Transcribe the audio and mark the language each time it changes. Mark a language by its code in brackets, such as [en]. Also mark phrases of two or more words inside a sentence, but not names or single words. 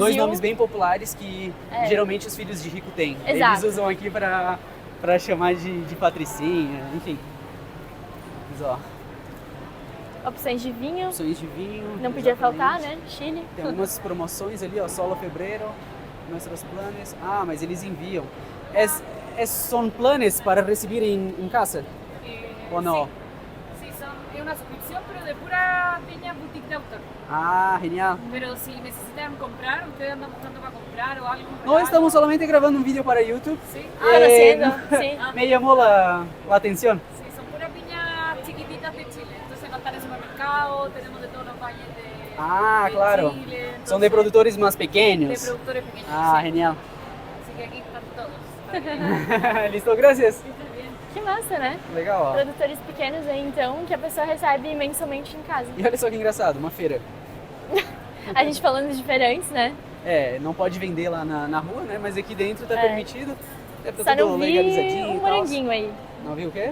[pt] Brasil- nomes bem populares que geralmente os filhos de rico têm. Exato. Eles usam aqui pra chamar de patricinha, enfim. Mas, ó, Opções de vinho. opções de vinho. Não podia exatamente. faltar, né? Chile. Tem algumas promoções ali, ó, [es] solo febrero, [pt] nossos planos. Ah, mas eles enviam. São planos para receber em casa? Ou não? [es] Sí, es una suscripción, pero de pura piña boutique de autor. Ah, genial. Pero si necesitan comprar, ustedes andan buscando para comprar o algo. No estamos solamente grabando un vídeo para YouTube. Sí, Conociendo, sí. Me llamó la atención. sí, son pura piña chiquititas de Chile. Entonces no están en supermercado, tenemos de todos los valles de claro. Chile. Entonces, Son de produtores más pequeños. de productores pequeños. Ah, sí. genial. Así que aquí están todos. Listo, gracias. [pt] Que massa, né? Legal, ó. Produtores pequenos aí, então, que a pessoa recebe mensalmente em casa. E olha só que engraçado, uma feira. A gente falando de feirantes, né? É, não pode vender lá na rua, né? Mas aqui dentro tá permitido. É, tá Só tudo não vi legalizadinho um e tal. moranguinho aí. Não viu o quê?